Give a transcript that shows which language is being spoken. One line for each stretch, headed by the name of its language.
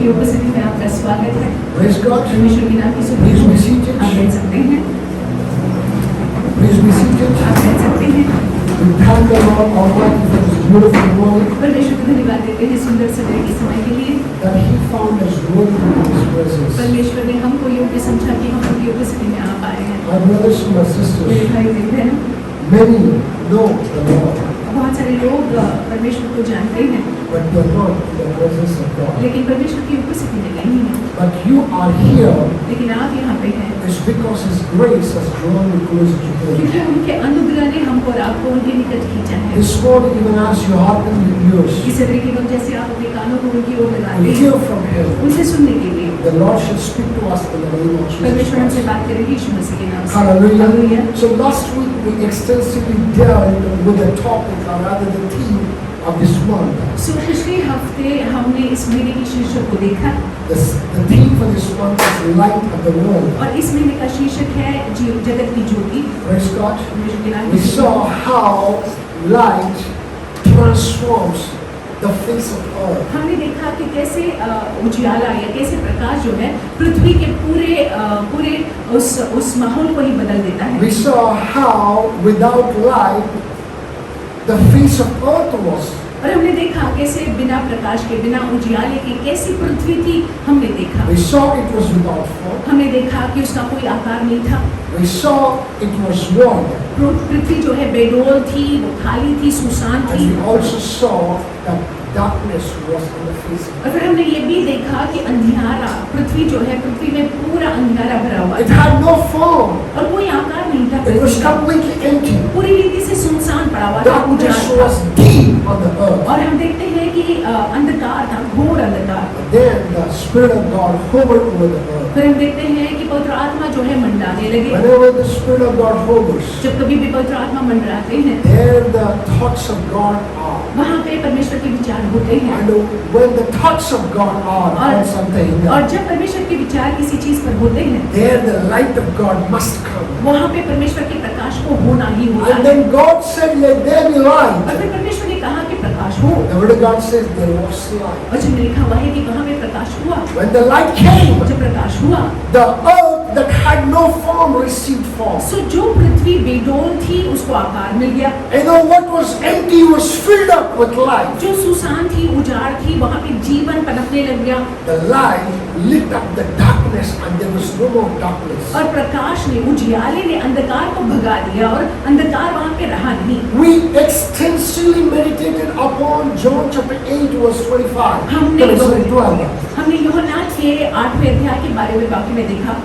Hindi: की उपस्थिति में आपका स्वागत है।
English: Praise God.
Hindi: परमेश्वर के नाम की
English: Please
Hindi: स्तुति
English: be seated.
Hindi: आप बैठ सकते हैं,
English: Please be seated.
Hindi: आप बैठ सकते हैं।
English: We thank the Lord Almighty for this beautiful morning
Hindi: परमेश्वर को धन्यवाद देते हैं सुंदर समय के समय के लिए।
English: that He found us worthy in His presence.
Hindi: परमेश्वर ने हमको योग्य समझा कि हम उनकी उपस्थिति में आप आए हैं।
English: My brothers and my
Hindi: मेरे
English: sisters,
Hindi: भाई बहन,
English: many know the Lord,
Hindi: बहुत सारे लोग परमेश्वर को जानते हैं,
English: but they are not in the presence of God.
Hindi: लेकिन परमेश्वर की उपस्थिति में नहीं है।
English: But you are here
Hindi: लेकिन आप यहाँ पे हैं
English: is because His grace has drawn you closer to Him.
Hindi: क्योंकि उनके अनुग्रह ने हमको और आपको उनके निकट खींचा है।
English: This morning, even as you hearken your ears,
Hindi: इस तरीके को जैसे आप अपने कानों को उनकी ओर लगाते
English: you
Hindi: हैं,
English: hear from Him.
Hindi: उनसे सुनने के लिए
English: The Lord should speak to us in the name of Jesus
Hindi: परमेश्वर हमसे
English: Christ.
Hindi: बात करेगी यीशु मसीह के नाम से।
English: Hallelujah.
Hindi: Hallelujah.
English: So last week we extensively dealt with the topic, or rather the theme of this month.
Hindi: सो पिछले हफ्ते हमने इस महीने की शीर्षक को देखा
English: The theme for this month is light of the world.
Hindi: और इस महीने का शीर्षक है जगत की ज्योति।
English: Praise God.
Hindi: परमेश्वर के नाम
English: We
Hindi: की
English: saw how light transforms the face of earth.
Hindi: हमने देखा कि कैसे उजियाला या कैसे प्रकाश जो है पृथ्वी के पूरे उस माहौल को ही बदल देता है।
English: We saw how without light the face of earth was.
Hindi: और हमने देखा कैसे बिना प्रकाश के, बिना उजियाले के कैसी पृथ्वी थी, हमने देखा।
English: We saw it was without form.
Hindi: हमने देखा कि उसका कोई आकार नहीं था।
English: We saw it was void.
Hindi: पृथ्वी जो है बेडोल थी, वो खाली थी, सुसान
English: And
Hindi: थी।
English: we also saw that darkness was on the face of
Hindi: और फिर हमने ये भी देखा कि अंधियारा, पृथ्वी जो है, पृथ्वी में पूरा अंधियारा भरा हुआ
English: it. It
Hindi: था
English: had no form.
Hindi: और कोई आकार नहीं था
English: It was
Hindi: पृथ्वी का।
English: completely empty.
Hindi: पूरी रीति से सुनसान पड़ा हुआ था,
English: Darkness
Hindi: उजाड़ था।
English: was deep. on the earth.
Hindi: और हम देखते हैं कि अंधकार था, घोर अंधकार।
English: Then the Spirit of God hovered over the earth.
Hindi: फिर हम देखते हैं कि पवित्र आत्मा जो है मंडराने लगे।
English: Whenever the Spirit of God hovers,
Hindi: जब कभी भी पवित्र आत्मा मंडराते हैं,
English: there the thoughts of God are.
Hindi: वहाँ पे परमेश्वर के विचार होते हैं।
English: And when the thoughts of God are on something,
Hindi: और जब परमेश्वर के विचार किसी चीज पर होते हैं,
English: there the light of God must come.
Hindi: वहाँ पे परमेश्वर के प्रकाश को होना ही होता
English: And
Hindi: है।
English: then God said, let there be light.
Hindi: और फिर परमेश्वर ने कहा कि प्रकाश हो।
English: The word of God says there was light.
Hindi: और जब लिखा हुआ है कि वहाँ पे प्रकाश हुआ,
English: When the light came,
Hindi: जब प्रकाश हुआ,
English: the earth that had no form received form.
Hindi: सो जो पृथ्वी बेडोल थी उसको आकार मिल गया।
English: And what was empty was filled up with light.
Hindi: जो सुसान थी, उजाड़ थी, वहाँ पे जीवन पनपने लग गया।
English: The light lit up the darkness and there was no more darkness.
Hindi: और प्रकाश ने, उजियाले ने अंधकार को भगा दिया और अंधकार वहाँ पे रहा नहीं।
English: We extensively meditated upon John chapter 8 verse 25. Sorry, 12.
Hindi: हमने यूहन्ना के 8वें अध्याय के बारे में वाक्य में देखा।